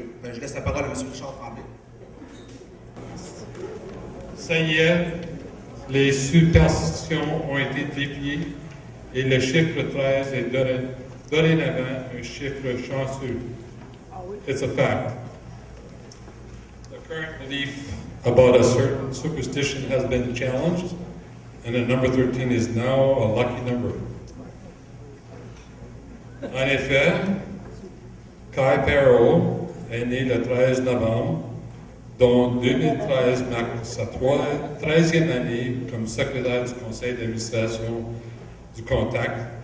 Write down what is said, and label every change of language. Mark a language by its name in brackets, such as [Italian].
[French] Je laisse la parole à M. Richard Tremblay. Ça y est, les superstitions ont été défiées et le chiffre 13 est dorénavant un chiffre chanceux. [English] It's a fact. The current belief about a certain superstition has been challenged, and the number 13 is now a lucky number. [French] En effet, Kai Perrault est né le 13 novembre, dont 2013 marque sa 13e année comme secrétaire du conseil d'administration du Contact.